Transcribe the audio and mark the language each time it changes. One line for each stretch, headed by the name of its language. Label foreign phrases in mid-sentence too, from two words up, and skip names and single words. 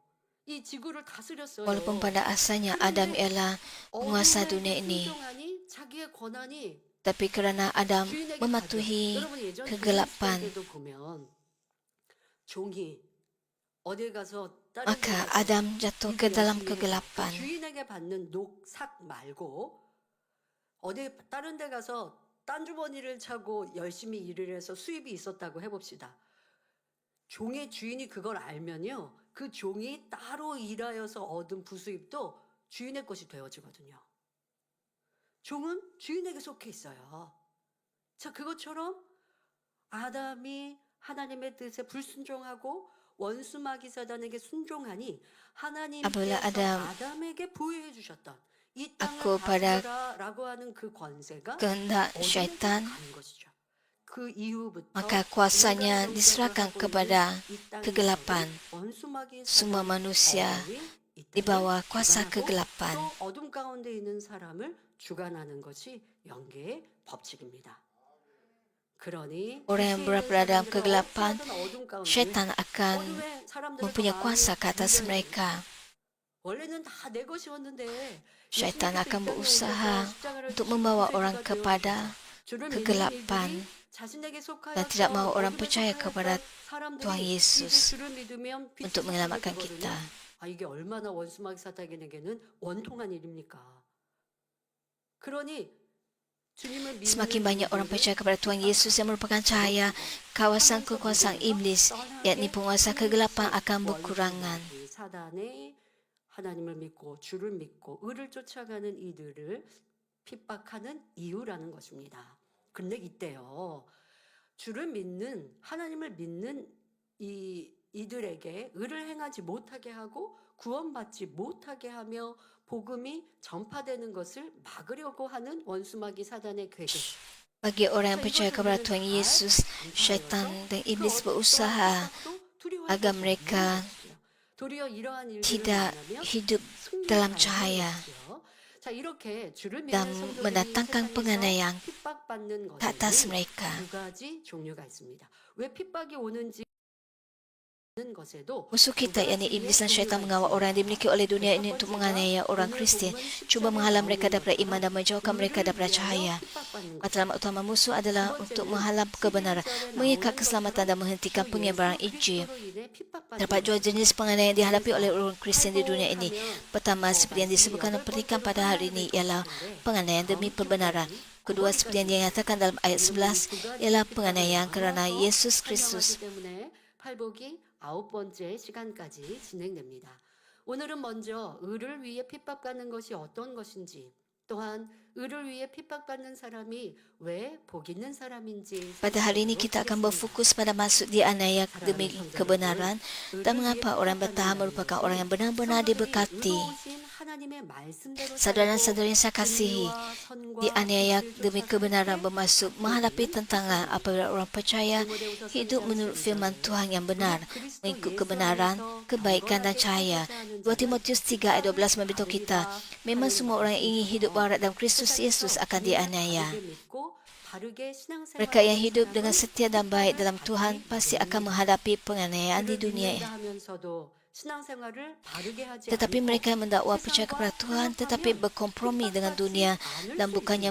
Korean: 이 지구를 다스렸어요.
Malay: Walaupun pada asalnya Adam ialah penguasa dunia ini,
Korean: 순종하니 자기의 권한이
Malay: tapi kerana Adam
Korean: 주인에게
Malay: mematuhi
Korean: 가죠. 여러분 예전
Malay: kegelapan,
Korean: 조선시대에도 보면 종이 어디 가서 다른
Malay: maka
Korean: 데 가서
Malay: Adam jatuh ke dalam
Korean: 열심히
Malay: kegelapan.
Korean: 주인에게 받는 녹삭 말고 어디 다른 데 가서 딴 주머니를 차고 열심히 일을 해서 수입이 있었다고 해봅시다. 종의 주인이 그걸 알면요, 그 종이 따로 일하여서 얻은 부수입도 주인의 것이 되어지거든요. 종은 주인에게 속해 있어요. 자, 그것처럼 아담이 하나님의 뜻에 불순종하고 원수마귀 사단에게 순종하니
Malay: Apabila
Korean: 하나님께서 Adam 아담에게 부여해 주셨던 이 땅을
Malay: aku pada
Korean: 다스리라라고 하는 그 권세가
Malay: kehendak
Korean: 어둠에게
Malay: syaitan,
Korean: 가는 것이죠. 그 이후부터
Malay: maka kuasanya
Korean: 인간
Malay: diserahkan
Korean: 성격을
Malay: kepada
Korean: 하고 있는 이 땅에서는
Malay: kegelapan.
Korean: 원수마귀
Malay: Semua
Korean: 사단,
Malay: manusia
Korean: 어둠이 이
Malay: di
Korean: 땅을
Malay: bawah kuasa
Korean: 주관하고
Malay: kegelapan.
Korean: 또 어둠 가운데 있는 사람을 주관하는 것이 영계의 법칙입니다. 그러니
Malay: Orang yang berada dalam kegelapan, syaitan akan mempunyai kuasa ke atas mereka.
Korean: 원래는 다 내 것이었는데
Malay: Syaitan akan berusaha untuk membawa orang kepada kegelapan dan tidak mahu orang percaya kepada Tuhan Yesus untuk menyelamatkan kita.
Korean: 이게 얼마나 원수마귀 사탄에게는 원통한 일입니까? 그러니
Malay: Semakin banyak orang percaya kepada Tuhan Yesus yang merupakan cahaya, kawasan kekuasaan iblis, yakni penguasa kegelapan akan berkurangan.
Korean: 사단의 하나님을 믿고 주를 믿고 의를 쫓아가는 이들을 핍박하는 이유라는 것입니다. 근데 이때요, 주를 믿는 하나님을 믿는 이들에게 의를 행하지 못하게 하고 구원받지 못하게 하며 복음이 전파되는 것을 막으려고 하는 원수마귀 사단의 계획.
Malay: Bagi orang yang percaya kepada Tuhan Yesus, syaitan dan iblis berusaha agar mereka tidak hidup dalam cahaya dan mendatangkan penganiayaan ke atas mereka.
Korean: 두 가지 종류가 있습니다. 왜 핍박이 오는지
Malay: Musuh kita, yakni iblis dan syaitan, mengawal orang yang dimiliki oleh dunia ini untuk menganiaya orang Kristian, cuba menghalang mereka daripada iman dan menjauhkan mereka daripada cahaya. Matlamat utama musuh adalah untuk menghalang kebenaran, mengikat keselamatan dan menghentikan penyebaran Injil. Terdapat dua jenis penganiayaan yang dihadapi oleh orang Kristian di dunia ini. Pertama, seperti yang disebutkan dalam petikan pada hari ini, ialah penganiayaan demi perbenaran. Kedua, seperti yang dinyatakan dalam ayat 11, ialah penganiayaan kerana Yesus Kristus.
Korean: 팔복이 9번째 시간까지 진행됩니다. 오늘은 먼저 의를 위해 핍박받는 것이 어떤 것인지, 또한 의를 위해 핍박받는 사람이 왜 복 있는 사람인지.
Malay: Pada hari ini kita akan berfokus pada maksud dianiaya demi kebenaran dan mengapa orang bertahan merupakan orang yang benar-benar diberkati.
Korean: 하나님의 하나님의 말씀대로
Malay: Saudara-saudara yang saya
Korean: 살고
Malay: kasihi,
Korean: 진리와 선과
Malay: dianiaya
Korean: 진실을
Malay: demi
Korean: 쫓아갈
Malay: kebenaran
Korean: 때
Malay: bermaksud menghadapi tantangan apabila orang percaya
Korean: 디모데후서
Malay: hidup
Korean: 3장
Malay: menurut firman
Korean: 12절에
Malay: Tuhan yang benar,
Korean: 우리 그리스도
Malay: mengikut
Korean: 예수
Malay: kebenaran,
Korean: 안에서
Malay: kebaikan dan
Korean: 경건하게
Malay: cahaya.
Korean: 살고자 하는 2 자는
Malay: Timotius 3 ayat 12 memberitahu kita,
Korean: 핍박을
Malay: memang
Korean: 하는
Malay: semua orang yang ingin hidup
Korean: 말씀처럼
Malay: warak dalam Kristus Yesus
Korean: 세상에서
Malay: akan
Korean: 주님을
Malay: dianiaya.
Korean: 바르게 믿고 바르게
Malay: Mereka yang
Korean: 신앙생활하는
Malay: hidup dengan
Korean: 사람은
Malay: setia dan baik
Korean: 핍박을
Malay: dalam Tuhan
Korean: 받기
Malay: pasti akan
Korean: 마련입니다.
Malay: menghadapi penganiayaan di
Korean: 주를
Malay: dunia.
Korean: 믿는다 하면서도 신앙생활을 바르게 하지
Malay: Tetapi
Korean: 않고
Malay: mereka yang mendakwa percaya
Korean: 세상과
Malay: kepada Tuhan tetapi
Korean: 타협하면
Malay: berkompromi dengan
Korean: 핍박받지
Malay: dunia
Korean: 않을
Malay: dan
Korean: 수
Malay: bukannya